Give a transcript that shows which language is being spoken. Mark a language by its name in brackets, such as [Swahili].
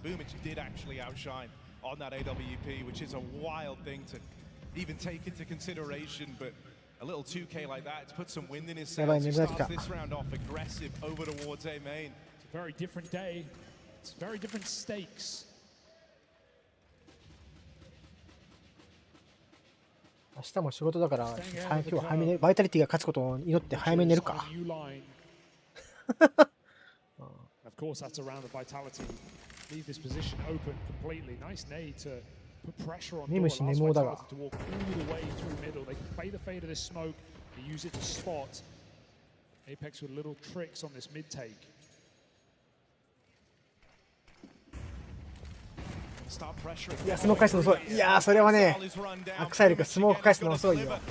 [English] Boomich did actually outshine on that AWP, which is a wild thing to even take into consideration. But a little 2K like that, to put some wind in his sails, he starts this round off aggressive over towards A main. It's a very different day. It's very different stakes. [Japanese] 明日も仕事だから、今日は早めにバイタリティが勝つことを祈って早めに寝るか。 [English] Of course, that's around the vitality. Leave this position open completely. Nice nade to put pressure on. [Japanese] ネムシネモだが。 [English] To walk all the way through middle. They can play the fade of this smoke. They use it to spot. Apex with little tricks on this mid take. [Japanese] いや、スモーク返すの遅い。いやー、それはね、アクサイルがスモーク返すの遅いよ。